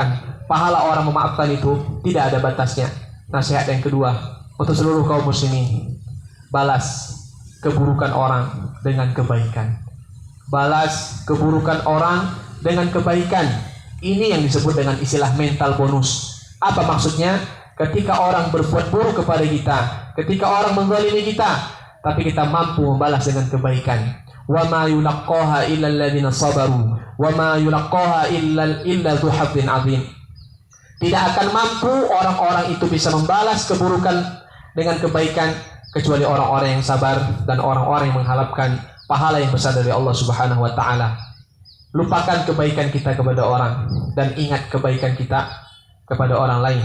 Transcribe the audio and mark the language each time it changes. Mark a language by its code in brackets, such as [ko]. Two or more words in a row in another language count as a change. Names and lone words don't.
[id] Pahala orang memaafkan itu tidak ada batasnya. Nasihat yang kedua untuk seluruh kaum muslimin, balas keburukan orang dengan kebaikan. Balas keburukan orang dengan kebaikan. Ini yang disebut dengan istilah mental bonus. Apa maksudnya? Ketika orang berbuat buruk kepada kita, ketika orang menzalimi kita, tapi kita mampu membalas dengan kebaikan. [ar] وما يلقاها إلا الذين صبروا وما يلقاها إلا ذو حظ عظيم. [id] Tidak akan mampu orang-orang itu bisa membalas keburukan dengan kebaikan kecuali orang-orang yang sabar dan orang-orang yang mengharapkan pahala yang besar dari Allah [ar] سبحانه وتعالى. [id] Lupakan kebaikan kita kepada orang dan ingat kebaikan kita kepada orang lain.